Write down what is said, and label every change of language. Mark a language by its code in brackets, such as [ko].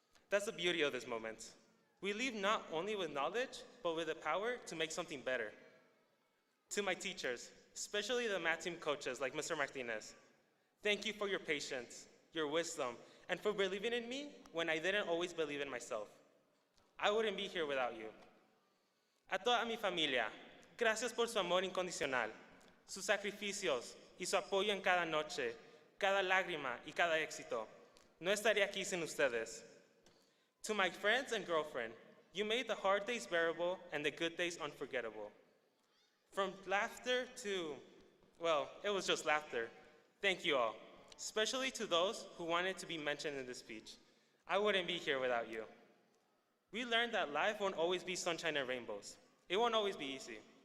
[en] That's the beauty of this moment. We leave not only with knowledge, but with the power to make something better. To my teachers, especially the math team coaches like Mr. Martinez, thank you for your patience, your wisdom, and for believing in me when I didn't always believe in myself. I wouldn't be here without you. [es] A toda mi familia, gracias por su amor incondicional, sus sacrificios y su apoyo en cada noche, cada lágrima y cada éxito. No estaría aquí sin ustedes. [en] To my friends and girlfriend, you made the hard days bearable and the good days unforgettable. From laughter to, well, it was just laughter. Thank you all, especially to those who wanted to be mentioned in this speech. I wouldn't be here without you. We learned that life won't always be sunshine and rainbows. It won't always be easy.